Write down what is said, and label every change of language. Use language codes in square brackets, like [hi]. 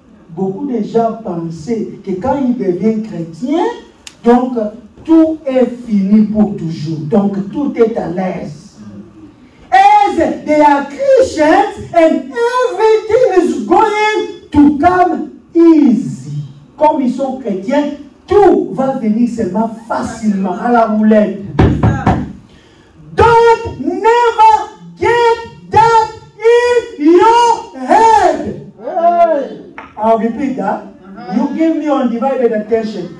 [fr] Beaucoup de gens pensaient que quand ils deviennent chrétiens, donc tout est fini pour toujours. Donc tout est à l'aise. [en] As they are Christians and everything is going to come easy. [fr] Comme ils sont chrétiens, tout va venir seulement facilement à la roulette. [en] Don't never get that in your head. Hey. I'll repeat that. You give me undivided attention.